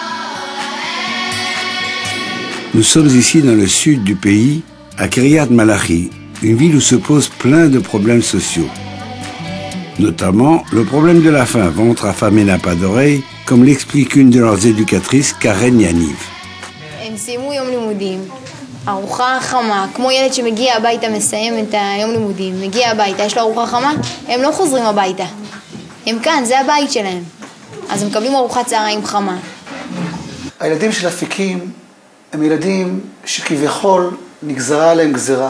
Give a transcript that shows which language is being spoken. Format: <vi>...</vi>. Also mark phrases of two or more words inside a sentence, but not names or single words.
<fr>Nous sommes ici dans le sud du pays, à Kiryat Malachi, une ville où se posent plein de problèmes sociaux. Notamment le problème de la faim, ventre affamé n'a pas d'oreille, comme l'explique une de leurs éducatrices, Karen Yaniv.</fr> <he>ארוחה חמה, כמו ילד שמגיע הביתה, מסיים את היום לימודים, מגיע הביתה, יש לו ארוחה חמה, הם לא חוזרים הביתה. הם כאן, זה הבית שלהם. אז הם מקבלים ארוחת צהריים חמה. הילדים של אפיקים הם ילדים שכביכול נגזרה עליהם גזרה.</he>